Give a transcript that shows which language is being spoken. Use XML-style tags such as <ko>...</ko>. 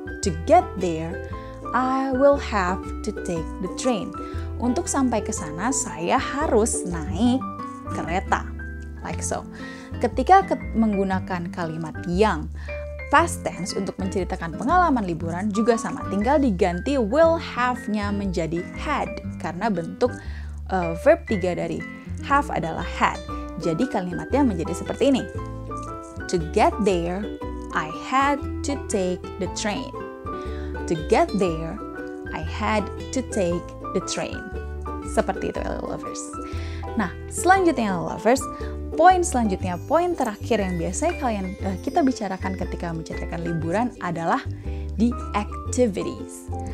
<en>To get there, I will have to take the train.</en> <id>Untuk sampai ke sana, saya harus naik kereta.</id> <en>Like so.</en> <id>Ketika menggunakan kalimat yang Past tense untuk menceritakan pengalaman liburan juga sama, tinggal diganti will have-nya menjadi had karena bentuk verb 3 dari have adalah had. Jadi kalimatnya menjadi seperti ini.</id> <en>To get there, I had to take the train. To get there, I had to take the train.</en> <id>Seperti itu, LA lovers. Nah, selanjutnya LA lovers, poin selanjutnya, poin terakhir yang biasanya kita bicarakan ketika menceritakan liburan adalah</id> <en>the activities.</en>